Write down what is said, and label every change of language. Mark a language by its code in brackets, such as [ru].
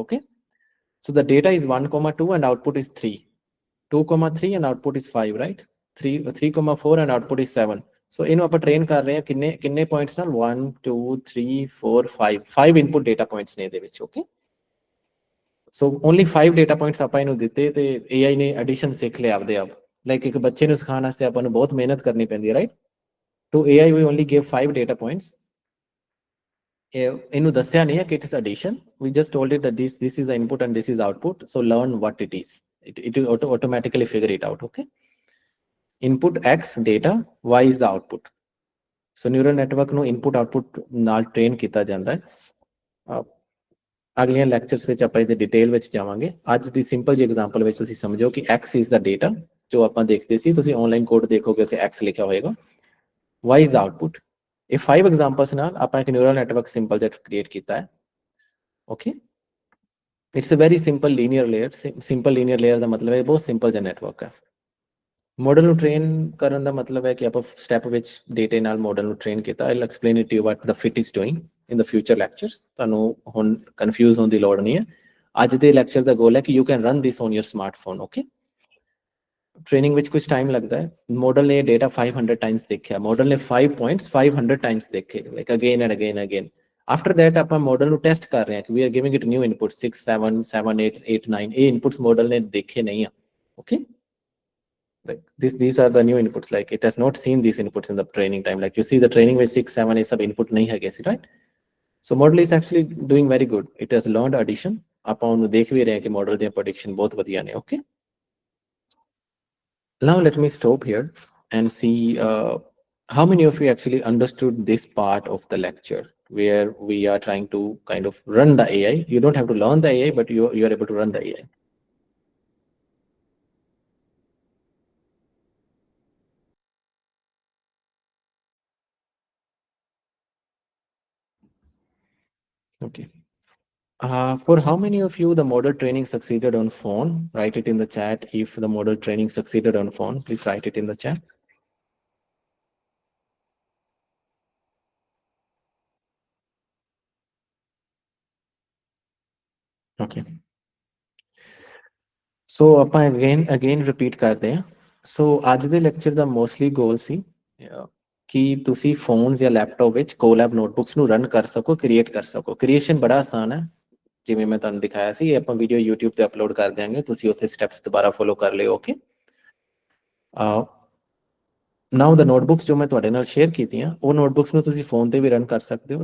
[en] Okay, so the data is 1,2 and output is 3, 2,3 and output is 5, right? 3,4 and output is 7. [pa] So ਇਹਨੂੰ ਆਪਾਂ train ਕਰ ਰਹੇ ਹਾਂ ਕਿੰਨੇ points ਨਾਲ? 1 2 3 4 5 input data points ਨੇ ਇਹਦੇ ਵਿੱਚ। [en] Okay, so only 5 data points [pa] ਆਪਾਂ ਇਹਨੂੰ ਦਿੱਤੇ ਤੇ AI ਨੇ addition ਸਿੱਖ ਲਿਆ ਆਪਦੇ ਆਪ। like ਇੱਕ ਬੱਚੇ ਨੂੰ ਸਿਖਾਉਣ ਵਾਸਤੇ ਆਪਾਂ ਨੂੰ ਬਹੁਤ ਮਿਹਨਤ ਕਰਨੀ ਪੈਂਦੀ ਹੈ, right? [en] To AI we only gave 5 data points. [pa] ਇਹਨੂੰ ਦੱਸਿਆ ਨਹੀਂ ਹੈ ਕਿ [en] it is addition, we just told it that this is the input and this is the output, so learn what it is. It will automatically figure it out. Okay, input x data, y is the output. [pa] So neural network ਨੂੰ input output ਨਾਲ train ਕੀਤਾ ਜਾਂਦਾ ਹੈ। ਅਗਲੀਆਂ lectures ਵਿੱਚ ਆਪਾਂ ਇਹਦੇ detail ਵਿੱਚ ਜਾਵਾਂਗੇ। ਅੱਜ ਦੀ ਸਿੰਪਲ ਜਿਹੀ ਐਗਜ਼ਾਮਪਲ ਵਿੱਚ ਤੁਸੀਂ ਸਮਝੋ ਕਿ [en] x is the data [pa] ਜੋ ਆਪਾਂ ਦੇਖਦੇ ਸੀ, ਤੁਸੀਂ ਆਨਲਾਈਨ ਕੋਡ ਦੇਖੋਗੇ ਤੇ x ਲਿਖਿਆ ਹੋਏਗਾ, [en] y is the output। [pa] ਇਹ 5 ਐਗਜ਼ਾਮਪਲਸ ਨਾਲ ਆਪਾਂ ਇੱਕ ਨਿਊਰਲ ਨੈਟਵਰਕ ਸਿੰਪਲ ਜਿਹਾ ਕ੍ਰੀਏਟ ਕੀਤਾ ਹੈ। [en] Okay, it's a very simple linear layer. [pa] Simple linear layer ਦਾ ਮਤਲਬ ਹੈ ਬਹੁਤ ਸਿੰਪਲ ਜਿਹਾ ਨੈਟਵਰਕ ਹੈ। ਮਾਡਲ ਨੂੰ ਟ੍ਰੇਨ ਕਰਨ ਦਾ ਮਤਲਬ ਹੈ ਕਿ ਆਪਾਂ ਸਟੈਪ ਵਿੱਚ ਡੇਟੇ ਨਾਲ ਮਾਡਲ ਨੂੰ ਟ੍ਰੇਨ ਕੀਤਾ। [en] I will explain it to you what the fit is doing in the future lectures. [pa] ਤੁਹਾਨੂੰ ਹੁਣ ਕਨਫਿਊਜ਼ ਹੋਣ ਦੀ ਲੋੜ ਨਹੀਂ ਹੈ। ਅੱਜ ਦੇ ਲੈਕਚਰ ਦਾ ਗੋਲ ਹੈ ਕਿ [en] You can run this on your smartphone. [hi] Okay, training ਵਿੱਚ कुछ टाइम लगता है। मॉडल ने डेटा 500 टाइम्स देखा, मॉडल ने 5 पॉइंट्स 500 टाइम्स देखे, [en] like again and again again। After that ਆਪਾਂ model [pa] ਨੂੰ ਟੈਸਟ ਕਰ ਰਹੇ ਹਾਂ ਕਿ [en] We are giving it new input 6 7 7 8 8 9। [pa] ਇਹ ਇਨਪੁਟਸ ਮॉडल ਨੇ ਦੇਖੇ ਨਹੀਂ ਆ। [en] okay, like these are the new inputs, like it has not seen these inputs in the training time, like you see the training with 6 7 [pa] ਇਹ ਸਭ input ਨਹੀਂ ਹੈਗੇ ਸੀ, [en] right? So model is actually doing very good, it has learned addition। [pa] ਆਪਾਂ ਉਹਨੂੰ ਦੇਖ ਵੀ ਰਹੇ ਹਾਂ ਕਿ model ਦੀਆਂ prediction ਬਹੁਤ ਵਧੀਆ ਨੇ। [en] okay, now let me stop here and see how many of you actually understood this part of the lecture where we are trying to kind of run the AI. You don't have to learn the AI, but you are able to run the AI. Okay. For how many of you the model training succeeded on phone? Write it in the chat. If the model training succeeded on phone, please write it in the chat. [pa] Okay, so ਆਪਾਂ again repeat ਕਰਦੇ ਹਾਂ। so ਅੱਜ ਦੇ lecture ਦਾ mostly ਗੋਲ ਸੀ ਕਿ ਤੁਸੀਂ phones ਜਾਂ laptop ਵਿੱਚ collab notebooks ਨੂੰ ਰਨ ਕਰ ਸਕੋ, ਕ੍ਰੀਏਟ ਕਰ ਸਕੋ। ਕ੍ਰੀਏਸ਼ਨ ਬੜਾ ਆਸਾਨ ਹੈ, ਜਿਵੇਂ ਮੈਂ ਤੁਹਾਨੂੰ ਦਿਖਾਇਆ ਸੀ। ਇਹ ਆਪਾਂ ਵੀਡੀਓ YouTube ਤੇ ਅਪਲੋਡ ਕਰ ਦਿਆਂਗੇ, ਤੁਸੀਂ ਉੱਥੇ ਸਟੈਪਸ ਦੁਬਾਰਾ ਫੋਲੋ ਕਰ ਲਿਓ। [en] okay, now the notebooks [pa] ਜੋ ਮੈਂ ਤੁਹਾਡੇ ਨਾਲ ਸ਼ੇਅਰ ਕੀਤੀਆਂ, ਉਹ ਨੋਟਬੁੱਕਸ ਨੂੰ ਤੁਸੀਂ ਫੋਨ ਤੇ ਵੀ ਰਨ ਕਰ ਸਕਦੇ ਹੋ।